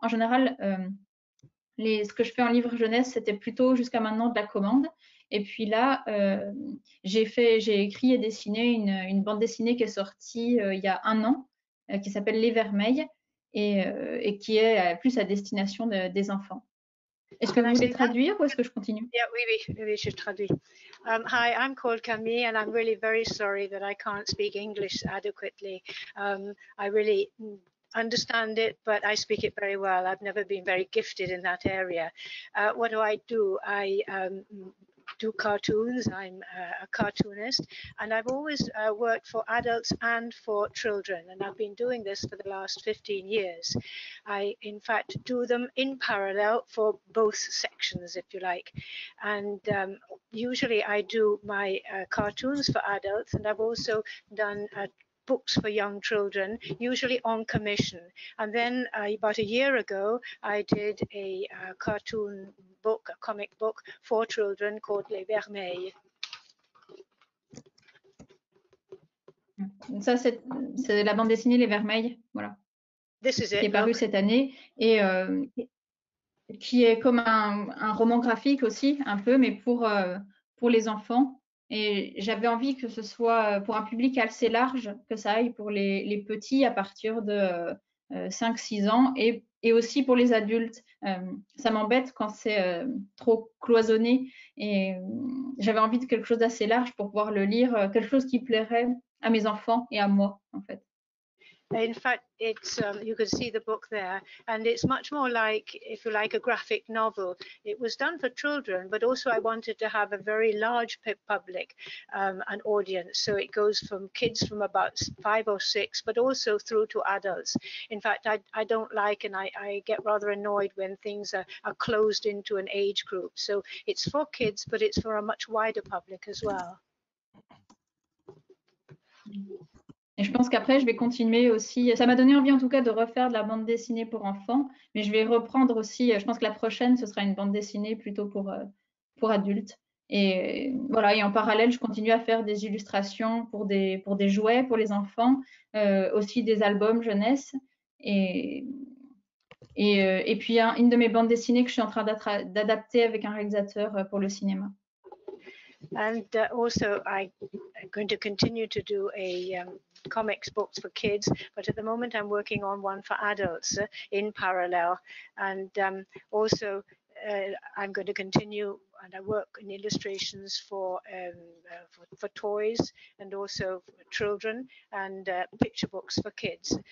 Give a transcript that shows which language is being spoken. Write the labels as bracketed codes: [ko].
[fr] En général, ce que je fais en livre jeunesse, c'était plutôt jusqu'à maintenant de la commande. Et puis là, j'ai écrit et dessiné une bande dessinée qui est sortie il y a 1 an, qui s'appelle Les Vermeils et qui est plus à destination des enfants. Est-ce que vous voulez traduire ou est-ce que je continue? [en] Yeah, we should traduire. Hi, I'm called Camille, and I'm really very sorry that I can't speak English adequately. I really understand it, but I speak it very well. I've never been very gifted in that area. What do? I do cartoons. I'm a cartoonist, and I've always worked for adults and for children, and I've been doing this for the last 15 years. I, in fact, do them in parallel for both sections, if you like, and usually I do my cartoons for adults, and I've also done books for young children, usually on commission. And then about a year ago, I did a cartoon book, a comic book for children called Les Vermeils. [fr] Ça, c'est la bande dessinée Les Vermeils, voilà. [en] This is it, [fr] qui est paru cette année et qui est comme un roman graphique aussi, un peu, mais pour les enfants. Et j'avais envie que ce soit pour un public assez large, que ça aille pour les petits à partir de 5-6 ans et aussi pour les adultes. Ça m'embête quand c'est trop cloisonné et j'avais envie de quelque chose d'assez large pour pouvoir le lire, quelque chose qui plairait à mes enfants et à moi, en fait. [en] In fact, it's you can see the book there, and it's much more like, if you like, a graphic novel. It was done for children, but also I wanted to have a very large public, an audience. So it goes from kids from about 5 or 6, but also through to adults. In fact, I don't like, and I get rather annoyed when things are closed into an age group. So it's for kids, but it's for a much wider public as well. [fr] Et je pense qu'après, je vais continuer aussi. Ça m'a donné envie, en tout cas, de refaire de la bande dessinée pour enfants. Mais je vais reprendre aussi. Je pense que la prochaine, ce sera une bande dessinée plutôt pour adultes. Et voilà. Et en parallèle, je continue à faire des illustrations pour des jouets pour les enfants, aussi des albums jeunesse. Et puis une de mes bandes dessinées que je suis en train d'adapter avec un réalisateur pour le cinéma. [en] And also, I'm going to continue to do a comics books for kids, but at the moment I'm working on one for adults in parallel. And also, I'm going to continue I work in illustrations for toys and also for children, and picture books for kids.